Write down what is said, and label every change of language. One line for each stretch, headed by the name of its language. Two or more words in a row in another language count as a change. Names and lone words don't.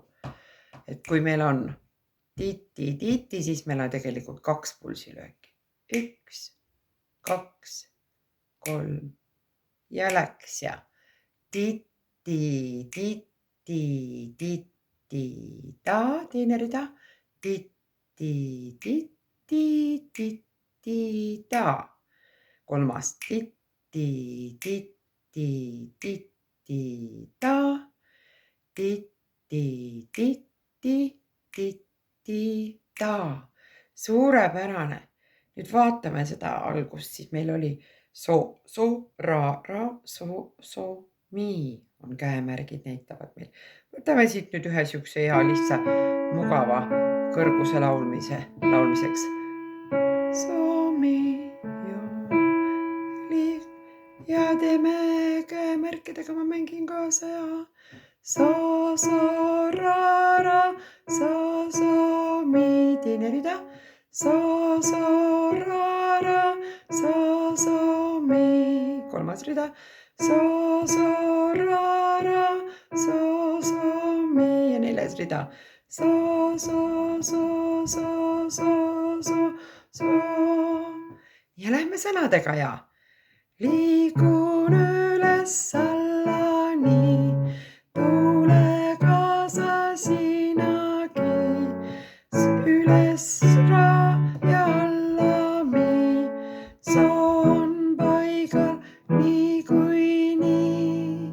Estonian: Et kui meil on titi, titi, siis meil on tegelikult 2 pulsilööki. 1, 2, 3 ja läks ja titi, titi, titi, ta, teine rida, titi, titi, titi, ta. 3, titi, titi, titi, ta, titi, titi, titi, ta. Suurepärane. Nüüd vaatame seda algust, siis meil oli so, ra, so, mi on käemärgid näitavad meil. Võtame siit nüüd ühe siukse hea lihtsa mugava kõrguse laulmiseks. So, mi, ja teeme käemärkidega, ma mängin kaasa ja so, ra, so, mi, teine rida. So, ra, so, mi. 3. rida. So, ra, so, mi. Ja 4. rida. So. Ja lähme sõnadega ja. Liigun üles alla nii, tule kaasa sinagi, üles ra ja alla mi, soon paigal niikuinii.